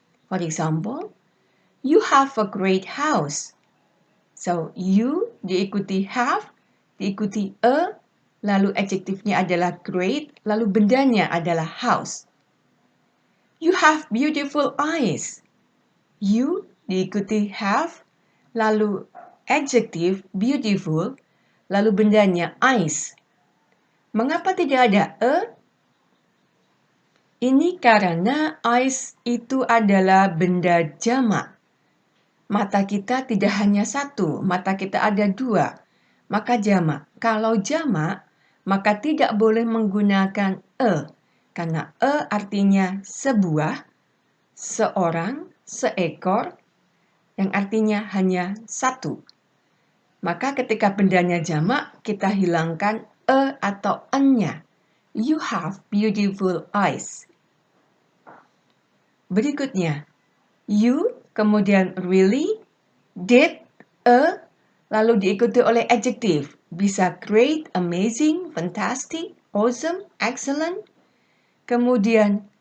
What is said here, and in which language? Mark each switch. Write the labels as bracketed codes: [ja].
[en] For example, you have a great house. [id] So, you diikuti have, diikuti a, lalu adjektifnya adalah great, lalu bendanya adalah house. [en] You have beautiful eyes. [id] You diikuti have, lalu adjektif beautiful, lalu bendanya eyes. Mengapa tidak ada a? Ini karena eyes itu adalah benda jamak. Mata kita tidak hanya satu, mata kita ada dua. Maka jamak. Kalau jamak, maka tidak boleh menggunakan karena artinya sebuah, seorang, seekor, yang artinya hanya satu. Maka ketika bendanya jamak, kita hilangkan atau an-nya. [en] You have beautiful eyes. [id] Berikutnya, you, kemudian really, did, lalu diikuti oleh adjektif. Bisa great, amazing, fantastic, awesome, excellent. Kemudian